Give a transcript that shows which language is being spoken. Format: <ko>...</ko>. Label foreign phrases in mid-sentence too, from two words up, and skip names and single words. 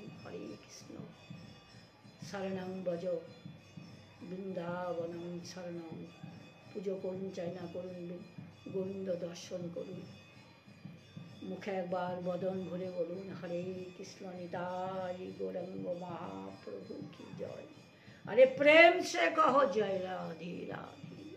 <sa>হরে কৃষ্ণ শরণং ভজ বৃন্দাবনম শরণং।</sa> <bn>পুজো করুন, চাইনা করুন, গোবিন্দ দর্শন করুন, মুখে একবার বদন ভরে বলুন হরে কৃষ্ণ নিতাই গৌরাঙ্গ</bn> <hi>महाप्रभु की जय। अरे प्रेम से कहो जय राधे राधे।</hi>